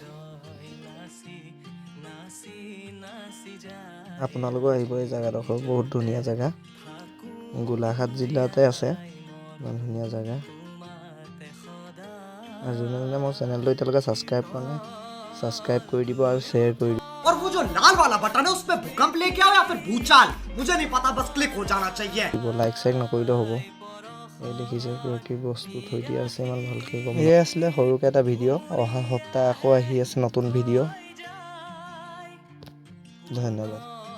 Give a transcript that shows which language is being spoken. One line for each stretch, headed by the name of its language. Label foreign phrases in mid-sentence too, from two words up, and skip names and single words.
Assamese: আপোনালোকো আহিব, এই জেগাডোখৰ বহুত ধুনীয়া জেগা। গোলাঘাট জিলাতে আছে, ইমান ধুনীয়া জেগা। আৰু যোনে মোৰ চেনেলটো এতিয়ালৈকে ছাবস্ক্ৰাইব কৰা নাই, ছাবস্ক্ৰাইব কৰি দিব আৰু শ্বেয়াৰ কৰি দিব।
Hindi: और वो जो लाल वाला बटन है उस पे भूकंप लेके आओ या फिर भूचाल, मुझे नहीं पता, बस क्लिक हो जाना चाहिए।
Assamese: লাইক চাইক নকৰিলেও হ'ব। এই দেখিছে কি বস্তু থৈ দিয়া আছে, ইমান ভালকৈ গম। এয়াই আছিলে সৰুকৈ এটা ভিডিঅ'। অহা সপ্তাহ আকৌ আহি আছে নতুন ভিডিঅ'। ধন্যবাদ।